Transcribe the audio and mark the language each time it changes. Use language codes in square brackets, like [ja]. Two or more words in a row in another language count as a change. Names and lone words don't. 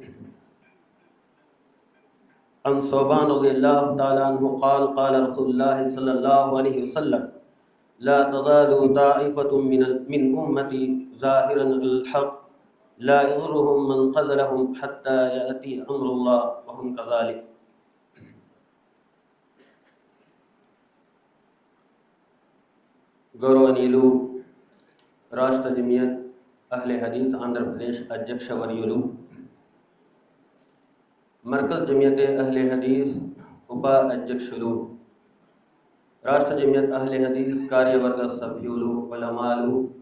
[ar] عن ثوبان رضي الله تعالى عنه قال قال رسول الله صلى الله عليه وسلم: لا تزال طائفة من أمتي ظاهرا الحق لا يضرهم من خذلهم حتى يأتي أمر الله وهم كذلك. [te] గౌరవనీయులు రాష్ట్ర జమియత్ అహ్లే హదీస్ ఆంధ్రప్రదేశ్ అధ్యక్ష వర్యులు, మర్కజ్ జమియతే అహ్లే హదీస్ ఉప అధ్యక్షులు, రాష్ట్ర జమియత్ అహ్లే హదీస్ కార్యవర్గ సభ్యులు, ఉలమాలు,